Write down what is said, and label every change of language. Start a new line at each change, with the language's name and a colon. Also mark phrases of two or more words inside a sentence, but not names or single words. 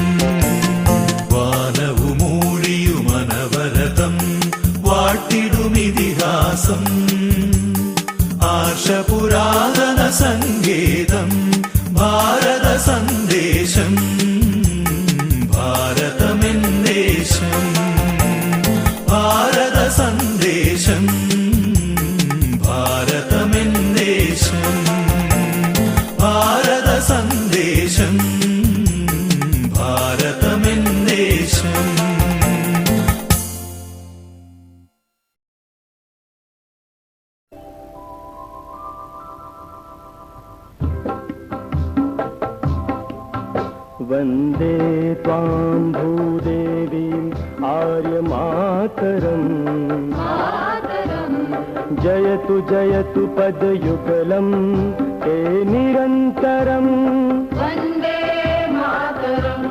Malayalam: വാനവുമൂഴിയുമനവരതം വാട്ടിടുമിതിഹാസം ആർഷപുരാതന സങ്കേതം ഭാരത സന്ദേശം ഭാരതമെന്ദേശം ഭാരത സന്ദേശം ഭാരതമെന്ദേശം ഭാരത സന്ദേശം ഭാരതമെന്ദേശം.
Sanskrit: वन्दे त्वां भूदेवीं आर्यमातरम् जयतु जयतु पदयुगलं ते निरन्तरम् वन्दे मातरम्.